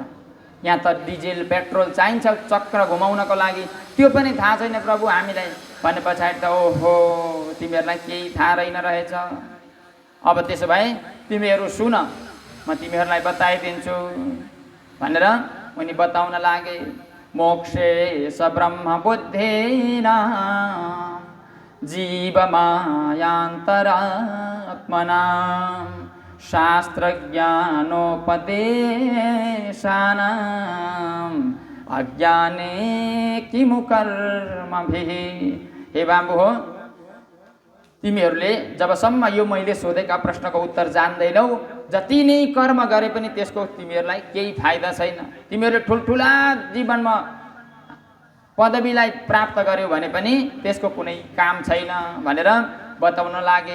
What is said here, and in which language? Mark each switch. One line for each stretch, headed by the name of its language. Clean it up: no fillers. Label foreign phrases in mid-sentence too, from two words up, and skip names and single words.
Nepali: यहाँ त डिजेल पेट्रोल चाहिन्छ चक्र घुमाउनको लागि, त्यो पनि थाहा छैन प्रभु हामीलाई भने पछाडि त ओहो तिमीहरूलाई केही थाहा रहेन रहेछ। अब त्यसो भए तिमीहरू सुन म तिमीहरूलाई बताइदिन्छु भनेर उनी बताउन लागे।
Sanskrit: मोक्षे स ब्रह्म बुद्धेन जीवमायान्तरात्मना शास्त्रज्ञानोपदेशानाम् अज्ञाने किमु कर्मभिः।
Nepali: हे बाबु हो तिमीहरूले जबसम्म यो मैले सोधेका प्रश्नको उत्तर जान्दैनौ जति नै कर्म गरे पनि त्यसको तिमीहरूलाई केही फाइदा छैन। तिमीहरूले ठुल्ठुला जीवनमा पदवीलाई प्राप्त गर्यौ भने पनि त्यसको कुनै काम छैन भनेर बताउन लागे।